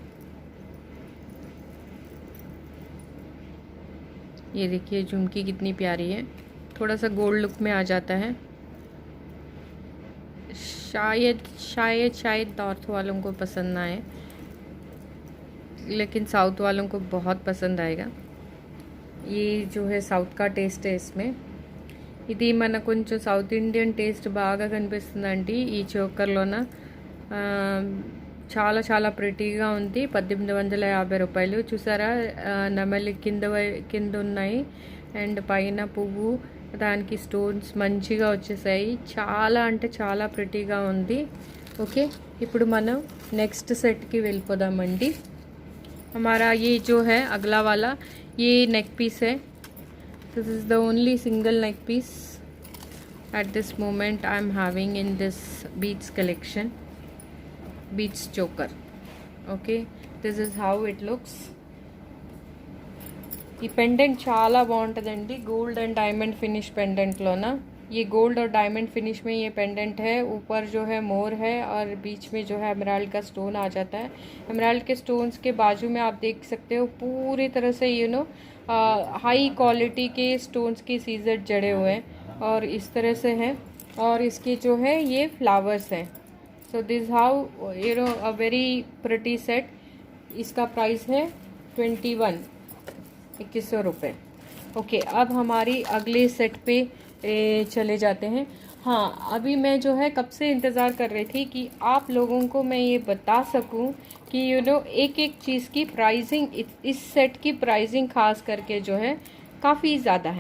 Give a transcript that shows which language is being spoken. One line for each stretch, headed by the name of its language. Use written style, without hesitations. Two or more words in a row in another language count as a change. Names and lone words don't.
Hindi: ये देखिए झुमकी कितनी प्यारी है, थोड़ा सा गोल्ड लुक में आ जाता है। शायद नॉर्थ वालों को पसंद ना आए, लेकिन साउथ वालों को बहुत पसंद आएगा। ये जो है साउथ का टेस्ट है इसमें।
Telugu: ఇది మన కొంచెం
English: South Indian taste
Telugu: బాగా కనిపిస్తుందండి ఈ చోకర్లోన। చాలా చాలా ప్రిటీగా ఉంది। 1850 రూపాయలు చూసారా, నెమలి కింద ఉన్నాయి అండ్ పైన పువ్వు, దానికి స్టోన్స్ మంచిగా వచ్చేసాయి। చాలా అంటే చాలా ప్రిటీగా ఉంది। ఓకే, ఇప్పుడు మనం నెక్స్ట్ సెట్కి వెళ్ళిపోదామండి।
Hindi: हमारा ये जो है अगला वाला ये नेक पीस है।
English: this is the only single neck piece at this moment I am having in this beads collection, beads choker। okay, this is how it looks।
Telugu: ఈ పెండెంట్ చాలా బాగుంటుందండి,
English: gold and diamond finish pendant
Telugu: ना।
Hindi: ये गोल्ड और डायमंड फिनिश में ये पेंडेंट है। ऊपर जो है मोर है और बीच में जो है एमराल्ड का स्टोन आ जाता है। एमराल्ड के स्टोन्स के बाजू में आप देख सकते हो पूरी तरह से
English: high quality
Hindi: के स्टोन्स के सीजर जड़े हुए हैं और इस तरह से है। और इसके जो है ये फ्लावर्स हैं।
English: so this how a very pretty set.
Hindi: इसका प्राइस है 2100 रुपये। ओके, अब हमारी अगले सेट पे चले जाते हैं। हाँ, अभी मैं जो है कब से इंतज़ार कर रही थी कि आप लोगों को मैं ये बता सकूं कि एक एक चीज़ की प्राइसिंग, इस सेट की प्राइसिंग खास करके जो है काफ़ी ज़्यादा है।